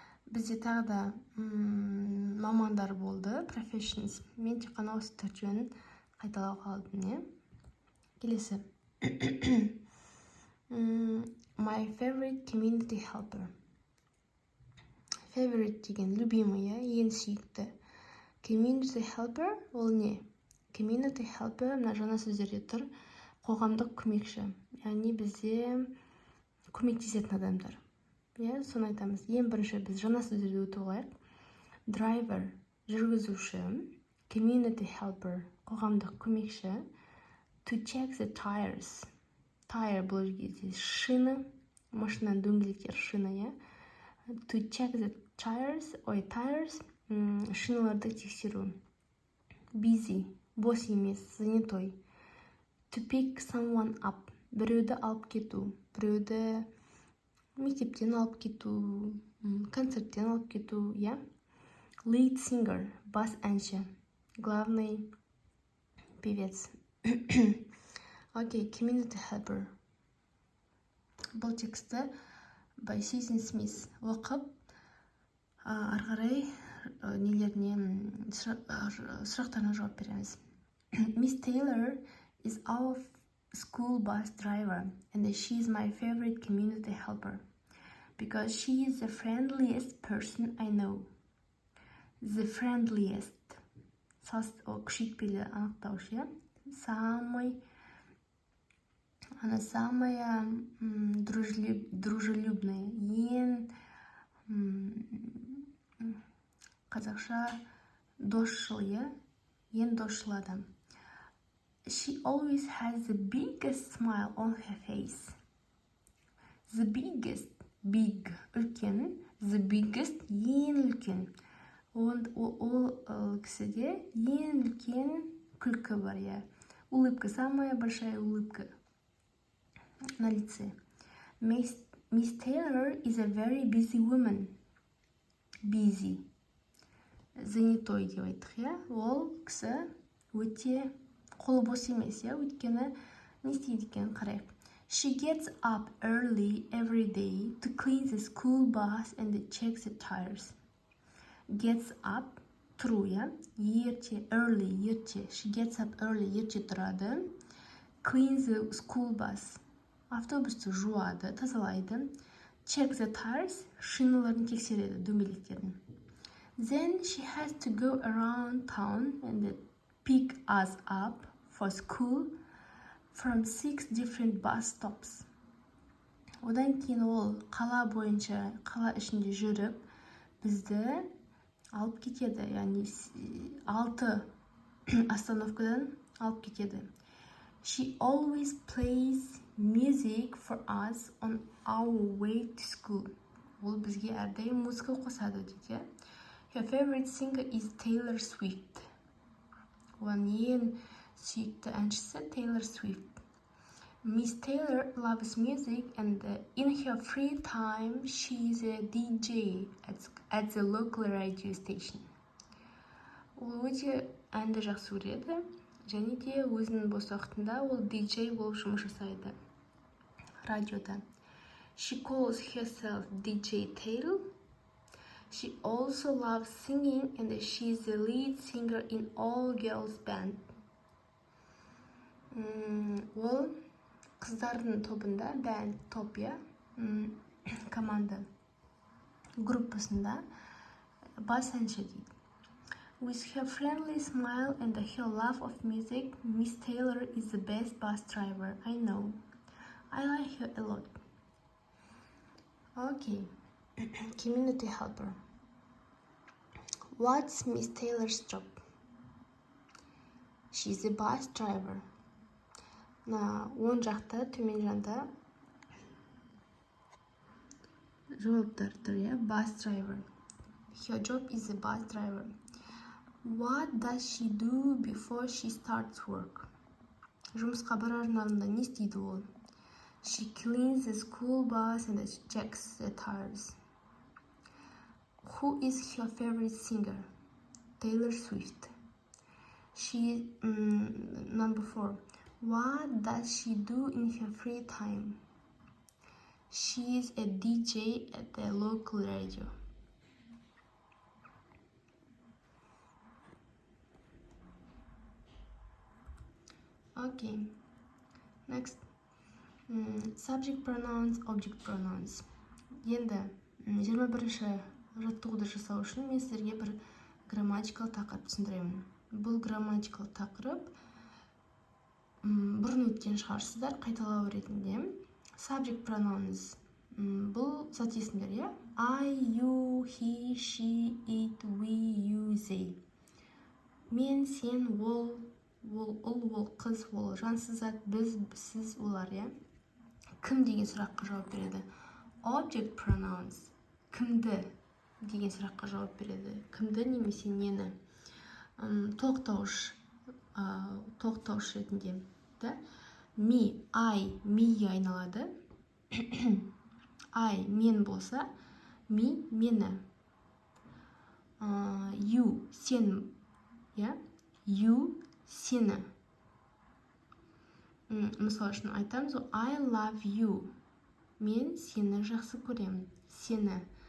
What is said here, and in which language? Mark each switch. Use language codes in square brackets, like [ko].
[kk] Бізде тағы да мамандар болды, professions. Мен тек қана осы төртеуін қайталау қалдым, Келесі. [en] My favorite community helper. [kk] Favorite деген любимый, ең сүйікті. Community helper ол не? Community helper мына жаңа сөздерде тұр. Қоғамдық көмекші. Яғни бізде көмектесетін адамдар. Соны айтамыз. Ең бірінші біз жаңа сөздерді өтіп алайық. Driver, жүргізуші. Community helper, қоғамдық көмекші. [en] To check the tires. [kk] Tire бұл жерде шина, машинаның дөңгелектер шина, [en] To check the tires, [kk] шиналарды тексеру. Busy, бос емес, занятой. [en] To pick someone up, [kk] біреуді алып кету, біреуді мектептен алып кету, концерттен алып кету, Lead singer, бас әнші, [ru] главный певец. [en] Окей, community helper. [kk] Бұл тексті by Susan Smith оқып, арғарай сұрақтарына жауап береміз. [en] Miss Taylor is our school bus driver, and she is my favorite community helper because she is the friendliest person I know. The friendliest. [kk] Күшейтпелі анықтаушы, [ru] самая дружелюбная, [kk] ең қазақша досшыл, ең досшыл адам. [en] She always has the biggest smile on her face. The biggest, big, үлкен. The biggest, [kk] ең үлкен. Ол кісіде ең үлкен күлкі бар, я. [ru] Улыбка, самая большая улыбка на лице. [en] Miss Taylor is a very busy woman. [kk] Busy. Занятой деп айттық, я. Ол кісі өте қолы бос емес, я. Өйткені не істейді екен, қарайық. [en] She gets up early every day to clean the school bus and check the tires. Gets up, [kk] тұру, я. Ерте, early, ерте. [en] She gets up early, [kk] ерте тұрады. [en] Clean the school bus. [kk] Автобусты жуады, тазалайды. [en] Check the tires, [kk] шиналарын тексереді, дөңгелектерін. [en] Then she has to go around town and pick us up for school from 6 different bus stops. [kk] Одан кейін ол қала бойынша, қала ішінде жүріп, бізді алып кетеді, яғни [ru] 6 остановкадан [kk] алып кетеді. [en] She always plays music for us on our way to school. [kk] Ол бізге әрдайым музыка қосады дейді. [en] Her favorite singer is Taylor Swift. [kk] Оның ең сүйікті әншісі Taylor Swift. [en] Miss Taylor loves music and in her free time she is a DJ at the local radio station. [kk] Ол өте әнді жақсы көреді, және де өзінің бос уақытында ол DJ болып жұмыс жасайды радиода. [en] She calls herself DJ Taylor. She also loves singing and she is the lead singer in all girls band. [kk] Ол қыздардың тобында, band, топ, я, команда группасында бас әнші дейді. [en] With her friendly smile and her love of music, Miss Taylor is the best bus driver I know. I like her a lot. Okay, community helper. What's Miss Taylor's job? She's a bus driver. [kk] Оң жақта, төмен жағында жауаптар тұр, я, bus driver. [en] Her job is a bus driver. What does she do before she starts work? [kk] Жұмысқа барардың алдында не істейді ол? [en] She cleans the school bus and checks the tires. Who is her favorite singer? Taylor Swift. Number 4. What does she do in her free time? She is a DJ at the local radio. Okay, next. Subject pronouns, object pronouns. [kk] Енді 21-ші жаттығуды жасау үшін мен сіздерге бір грамматикалық тақырып түсіндіремін. Бұл грамматикалық тақырып бұрын өткен шығарсыздар, қайталау ретінде. Subject pronouns бұл зат есімдер, я? [en] I, you, he, she, it, we, you, they. [kk] Мен, сен, ол, қыз, ол, жансыз зат, біз, сіз, олар, я? Кім деген сұраққа жауап береді? Object pronouns кімді деген сұраққа жауап береді. Кімді немесе нені? Тоқтауыш ретінде. Me, I, meге айналады. I, мен болса, me, мені. You, сен, you, сені. Мысал үшін айтамыз, [en] I love you. [kk] Мен сені жақсы көремін. Сені.